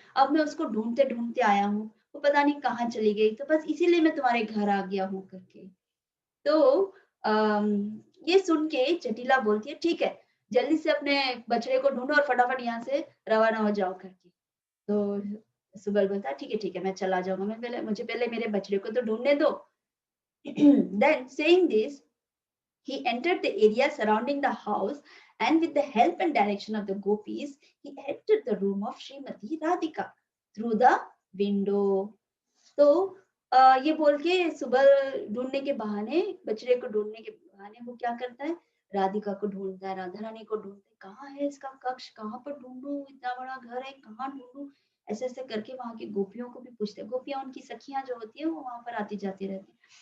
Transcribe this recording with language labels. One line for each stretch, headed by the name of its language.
Hindi: अब मैं उसको ढूँढते-ढूँढते आया हूँ, वो पता नहीं कहाँ चली गई, तो बस इसीलिए मैं तुम्हारे घर आ गया हूँ करके। तो ये सुन के जटिला बोलती है ठीक है, जल्दी से अपने बछड़े को ढूँढो और फटाफट यहाँ से रवाना हो जाओ करके। तो सुबल बोलता है ठीक है मैं चला जाऊँगा, मुझे पहले मेरे बछड़े को तो ढूँढने दो।
English: Then saying this, he entered the area surrounding the house and with the help and direction of the gopis, he entered the room of Srimati Radhika through the window.
Hindi: तो ये बोल के सुबह ढूँढने के बहाने, बछड़े को ढूँढने के बहाने वो क्या करता है, राधिका को ढूँढता है, राधा रानी को ढूँढता है, कहाँ है इसका कक्ष, कहाँ पर ढूँढूँ, इतना बड़ा घर है, कहाँ ढूँढूँ? ऐसे-ऐसे करके वहाँ की गोपियों को भी पूछते हैं, गोपियाँ उनकी सखियाँ जो होती हैं वो वहाँ पर आती-जाती रहती हैं।